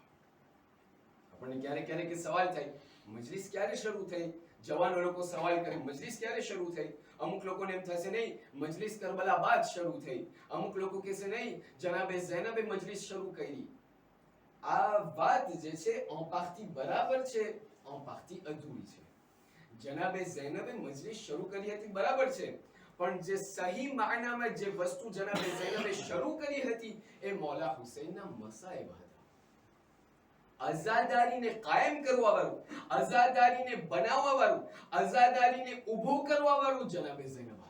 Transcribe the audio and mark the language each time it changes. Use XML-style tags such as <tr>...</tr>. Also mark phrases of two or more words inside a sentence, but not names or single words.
<gu>આપણને ક્યારેક ક્યારેક સવાલ થાય, મજલિસ ક્યારે શરૂ થઈ? જવાનો લોકો સવાલ કરે, મજલિસ ક્યારે શરૂ થઈ? અમુક લોકોને એમ થશે નહીં, મજલિસ કરબલા બાદ શરૂ થઈ. અમુક લોકો કહેશે નહીં, જનાબે ઝૈનબે મજલિસ શરૂ કરી. આ વાત જે છે</gu> <fr>en partie</fr> <gu>બરાબર છે,</gu> <fr>en partie</fr> <gu>અધૂરી છે. જનાબે ઝૈનબે મજલિસ શરૂ કરી હતી બરાબર છે, પણ જે સહી માનામાં જે વસ્તુ જનાબે ઝૈનબે શરૂ કરી હતી એ મૌલા હુસૈનના મસાઇબ હતા. આઝાદારીને કાયમ કરવા વાળું, આઝાદારીને બનાવવા વાળું, આઝાદારીને ઊભું કરવા વાળું જનાબે ઝૈનબ હતા.</gu>